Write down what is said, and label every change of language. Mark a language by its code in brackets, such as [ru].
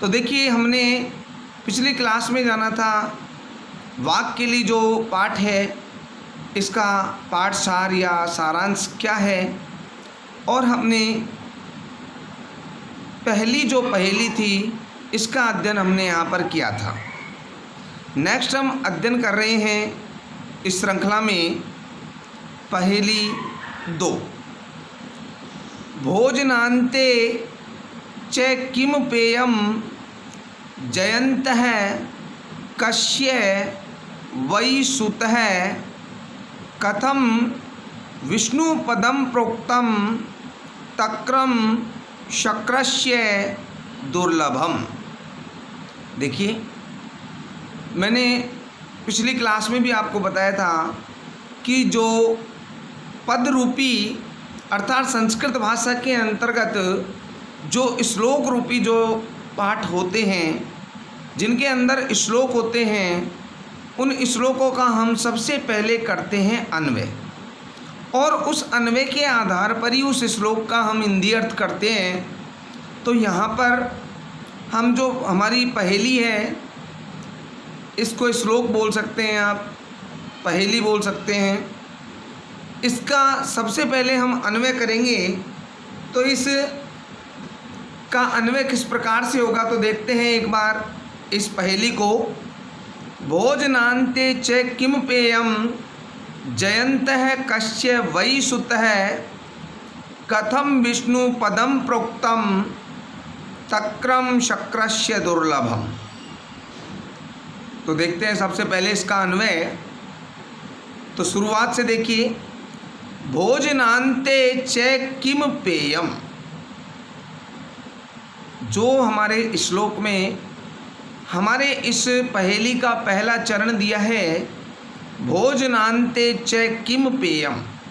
[hi] तो देखिए, हमने पिछली क्लास में जाना था वाक केली जो पाठ है इसका पाठ सार या सारांश क्या है, और हमने पहली जो पहेली थी इसका अध्ययन हमने यहाँ पर किया था। नेक्स्ट हम अध्ययन कर रहे हैं इस श्रृंखला में पहेली 2। [sa] भोजनान्ते च किम पेयम जयन्तः कस्य वै सुतः कथम विष्णुपदम प्रोक्तम तक्रम शक्रस्य दुर्लभम। [hi] देखिए, मैंने पिछली क्लास में भी आपको बताया था कि जो पद रूपी अर्थात संस्कृत भाषा के अंतर्गत जो श्लोक रूपी जो पाठ होते हैं, जिनके अंदर श्लोक होते हैं, उन श्लोकों का हम सबसे पहले करते हैं अन्वय, और उस अन्वय के आधार पर ही उस श्लोक का हम हिंदी अर्थ करते हैं। तो यहाँ पर हम जो हमारी पहेली है इसको श्लोक बोल सकते हैं, आप पहेली बोल सकते हैं। इसका सबसे पहले हम अन्वय करेंगे। तो इस का अन्वय किस प्रकार से होगा तो देखते हैं एक बार इस पहेली को। [sa] भोजनान्ते च किम पेयम जयन्तः कस्य वै सुतः कथम विष्णु पदम प्रोक्तम तक्रम शक्रस्य दुर्लभम। [hi] तो देखते हैं सबसे पहले इसका अन्वय। तो शुरुआत से देखिए, [sa] भोजनान्ते च किम पेयम, [hi] जो हमारे श्लोक में हमारे इस पहेली का पहला चरण दिया है, भोजनान्ते च किम पेयम।